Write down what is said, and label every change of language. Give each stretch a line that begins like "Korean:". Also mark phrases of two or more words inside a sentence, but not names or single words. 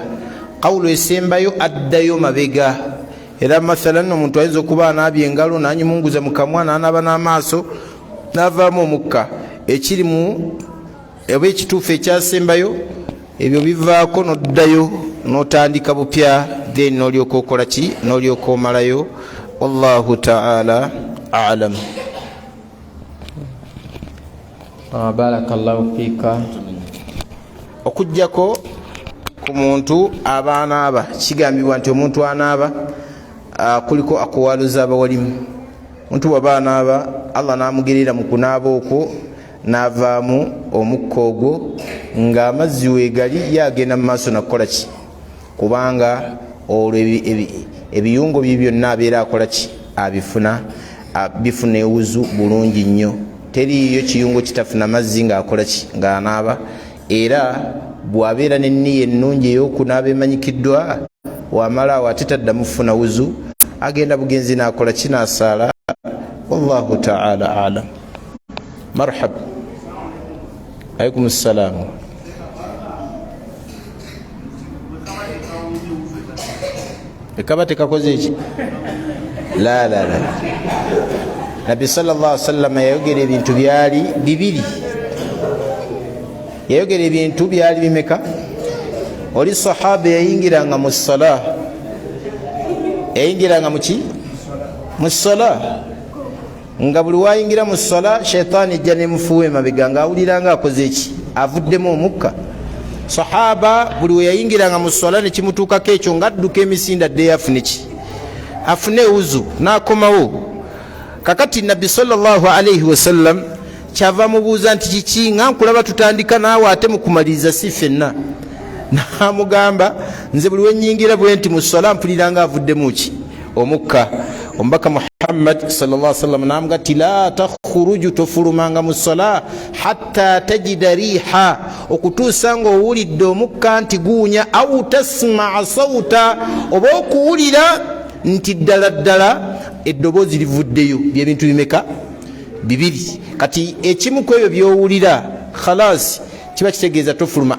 Ganda: Qawulu esembayo addayo mabega. Era mathalan omuntu ayinza okuba anaabye engalo n'anyimunguza mu kamwa n'anaaba n'amaaso n'avaamu omukka, ekirimu oba ekituufu ekyasembayo ebyo bivaako n'oddayo n'otandika bupya, then n'olyoka okola ki? N'olyoka omalayo.
Arabic: والله تعالى أعلم. بارك الله فيك.
Ganda: Okujjako ku muntu aba anaaba, kigambibwa nti omuntu anaaba kuliko akuwaluza abawalimu. Omuntu bw'aba anaaba, Allah n'amugerera mu kunaaba okwo n'avaamu omukka ogwo nga amazzi weegali, yagenda mu maaso nakukola ki? Kubanga olwo ebiyungo bye byonna abeera akola ki? Abifuna, bifuna ewuzu bulungi nnyo. Teriyo kiyungo kitafuna mazzi ng'akola ki? Ng'anaaba. Era bw'abeera n'enniya ennungi ey'okunaaba emanyikiddwa, wamala awo ate taddamu kufuna wuzu, agenda bugenzi n'akola ki? N'asaala.
Arabic: والله تعالى أعلم. مرحبا. عليكم السلام.
Ganda: Ekaba tekakoze eki? La. Nabi
Arabic: صلى الله عليه وسلم
Ganda: yayogera ebintu byali bibiri. Yayogera ebintu byali bimeka? Oli sahaba yayingiranga mu salah. Yayingiranga mu ki? Mu salah. Nga buli wayingira mu salah shaytaani ejja nemufuwa emabega ng'awuliranga akoze eki? Avuddemu omukka. Sahaba buli we yayingiranga mu salah ne kimutuukako ekyo ng'adduka emisinde addeyo afune ki? Afune wuzu n'akomawo. Kakati Nabbi
Arabic: صلى الله عليه وسلم
Ganda: kyava mubuuza nti kiki nga nkulaba tutandika naawe ate mukumaliriza si ffenna? N'amugamba nze buli wenyingira bwe nti mu salah mpuliranga avuddemu ki? Omukka. Omubaka Muhammad
Arabic: صلى الله عليه وسلم
Ganda: n'amuga ti
Arabic: لا تخرج,
Ganda: tofulumanga mu salah
Arabic: حتى تجد ريحا,
Ganda: okutuusa nga owulidde omukka nti guunya,
Arabic: أو تسمع صوتا,
Ganda: oba okuwulira nti ddala ddala eddoboozi livuddeyo. Byebintu bimeka? Bibiri. Kati ekimu ku ebyo by'owulira khalas kiba kitegeeza tofuluma.